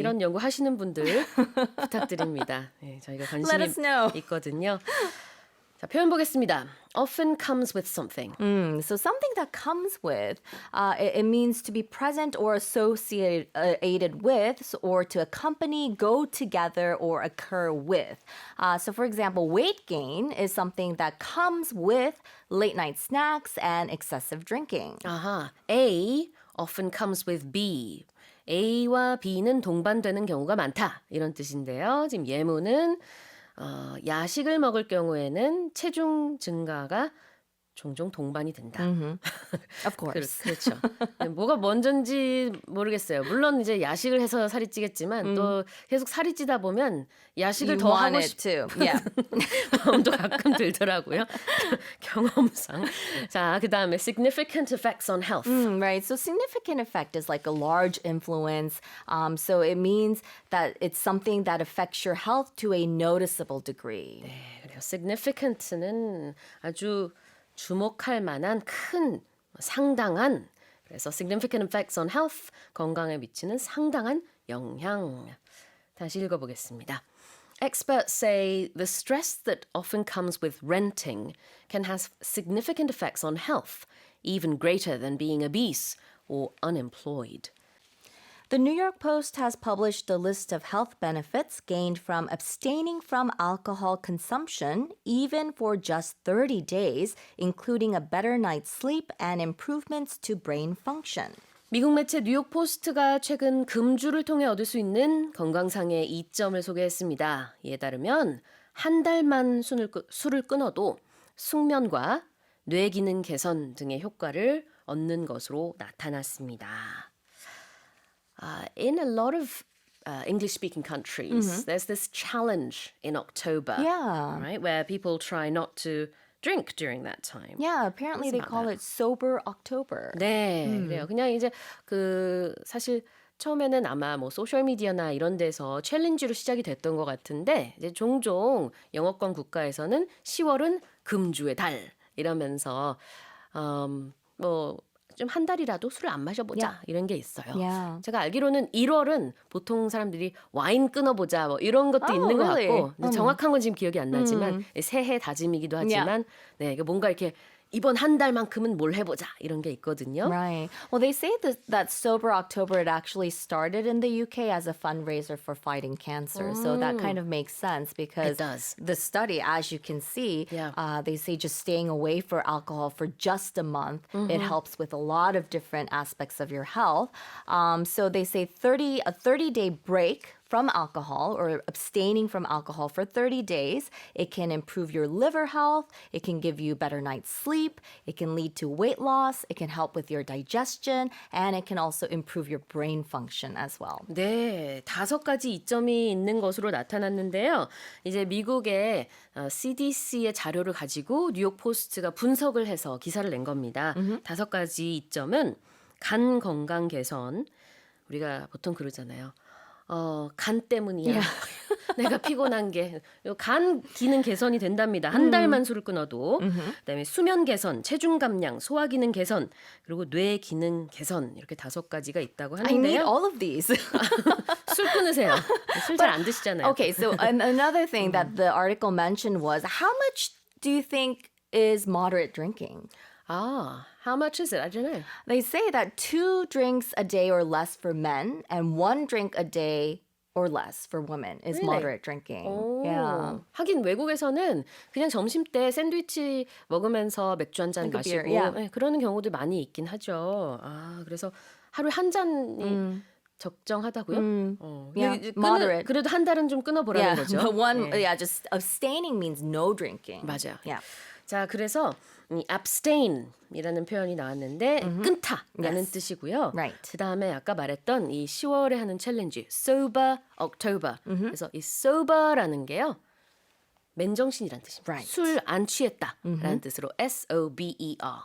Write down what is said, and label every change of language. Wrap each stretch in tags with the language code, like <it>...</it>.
<ko>이런 연구 하시는 분들 부탁드립니다. 네, 저희가</ko> <en>Let us know.</en> <ko>관심이 있거든요. 자, 표현 보겠습니다.</ko> <en>Often comes with something. So something that comes with, it means to be present or associated with, or to accompany, go together, or occur with. So for example, weight gain is something that comes with late night snacks and excessive drinking. 아하, A often comes with B.</en> <ko>A와 B는 동반되는 경우가 많다. 이런 뜻인데요. 지금 예문은 야식을 먹을 경우에는 체중 증가가 종종 동반이 된다.</ko> <en>Of course.</en> <ko>그렇죠. 뭐가 먼저인지 모르겠어요. 물론 이제 야식을 해서 살이 찌겠지만 또 계속 살이 찌다 보면 야식을</ko> <en>You</en> <ko>더</ko> <en>want</en> <ko>하고</ko> <en>it too. Yeah.</en> <ko>마음도 가끔 들더라고요. 경험상. 자, 그다음에</ko> <en>significant effects on health. Right. So significant effect is like a large influence. So it means that it's something that affects your health to a noticeable degree.</en> <ko>네, 그래요. significant는 아주 주목할 만한 큰 상당한 그래서</ko> <en>significant effects on health</en> <ko>건강에 미치는 상당한 영향. 다시 읽어보겠습니다.</ko> <en>Experts say the stress that often comes with renting can have significant effects on health, even greater than being obese or unemployed. The New York Post has published a list of health benefits gained from abstaining from alcohol consumption, even for just 30 days, including a better night's sleep and improvements to brain function.</en> <ko>미국 매체 뉴욕 포스트가 최근 금주를 통해 얻을 수 있는 건강상의 이점을 소개했습니다. 이에 따르면 한 달만 술을 끊어도 숙면과 뇌 기능 개선 등의 효과를 얻는 것으로 나타났습니다.</ko> <en>In a lot of English-speaking countries, there's this challenge in October, Yeah. right, where people try not to drink during that time. Yeah, apparently they call it Sober October.</en> <ko>네, 그래요. 그냥 이제 그 사실 처음에는 아마 뭐 소셜 미디어나 이런 데서 챌린지로 시작이 됐던 것 같은데 이제 종종 영어권 국가에서는 10월은 금주의 달 이러면서 뭐 좀 한 달이라도 술을 안 마셔보자 이런 게 있어요.</ko> <en>Yeah.</en> <ko>제가 알기로는 1월은 보통 사람들이 와인 끊어보자 뭐 이런 것도 있는 것</ko> <en>really?</en> <ko>같고 근데 정확한 건 지금 기억이 안 나지만 새해 다짐이기도 하지만 네, 뭔가 이렇게 이번 한 달만큼은 뭘 해보자 이런 게 있거든요.</ko> <en>Right. Well, they say that Sober October, it actually started in the UK as a fundraiser for fighting cancer. So that kind of makes sense because It does. the study, as you can see, Yeah. they say just staying away for alcohol for just a month, it helps with a lot of different aspects of your health. So they say a 30-day break from alcohol or abstaining from alcohol for 30 days. It can improve your liver health. It can give you better night's sleep. It can lead to weight loss. It can help with your digestion. And it can also improve your brain function as well.</en> <ko>네, 5가지 이점이 있는 것으로 나타났는데요. 이제 미국의 CDC의 자료를 가지고 뉴욕 포스트가 분석을 해서 기사를 낸 겁니다. 5가지 이점은 간 건강 개선. 우리가 보통 그러잖아요. 간 때문이야. 내가 피곤한 게 간 기능 개선이 된답니다. 한 달만 술을 끊어도. 그다음에 수면 개선, 체중 감량, 소화 기능 개선, 그리고 뇌 기능 개선 이렇게 5가지가 있다고</ko> <en>I need</en> <ko>하는데요.</ko> <en>all of these.</en> <ko>술 끊으세요. 술 잘 안 드시잖아요.</ko> <en>Okay, so another thing that the article mentioned was how much do you think is moderate drinking? How much is it? I don't know. They say that 2 drinks a day or less for men and 1 drink a day or less for women is Really? moderate drinking. Yeah.</en> <ko>하긴 외국에서는 그냥 점심 때 샌드위치 먹으면서 맥주 한 잔</ko> <en>Like a</en> <ko>마시고</ko> <en>beer, yeah.</en> <ko>네, 그러는 경우도 많이 있긴 하죠. 그래서 하루에 한 잔이 적정하다고요?</ko> <en>yeah,</en> <ko>근데</ko> <en>moderate.</en> <ko>그래도 한 달은 좀 끊어보라는</ko> <en>Yeah,</en> <ko>거죠.</ko> <en>but one,</en> <ko>네.</ko> <en>yeah, just abstaining means no drinking.</en> <ko>맞아요.</ko> <en>Yeah.</en> <ko>자, 그래서 이 abstain이라는 표현이 나왔는데 끊다라는</ko> <en>Yes.</en> <ko>뜻이고요.</ko> <en>Right.</en> <ko>그 다음에 아까 말했던 이 10월에 하는 챌린지 sober October. 그래서 이 sober라는 게요. 맨정신이란 뜻입니다.</ko> <en>Right.</en> <ko>술 안 취했다라는 뜻으로 S-O-B-E-R.</ko>